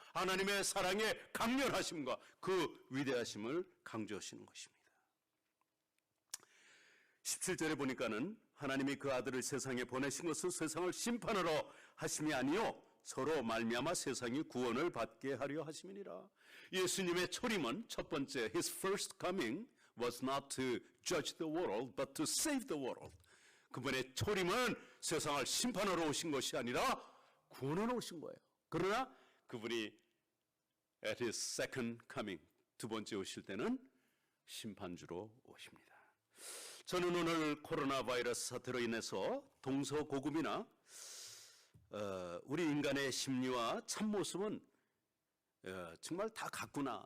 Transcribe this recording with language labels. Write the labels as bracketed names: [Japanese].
[Korean] 하나님의 사랑의 강렬하심과 그 위대하심을 강조하시는 것입니다. 17절에 보니까는 하나님이 그 아들을 세상에 보내신 것은 세상을 심판하러 하심이 아니요 서로 말미암아 세상이 구원을 받게 하려 하심이니라. 예수님의 초림은 첫 번째 [English] His first coming was not to judge the world, but to save the world. [Korean] 그분의 초림은 세상을 심판하러 오신 것이 아니라 구원하러 오신 거예요. 그러나 그분이 [English] at his second coming, [Korean] 두 번째 오실 때는 심판주로 오십니다. 저는 오늘 코로나 바이러스 사태로 인해서 동서고금이나 우리 인간의 심리와 참모습은 정말 다 같구나.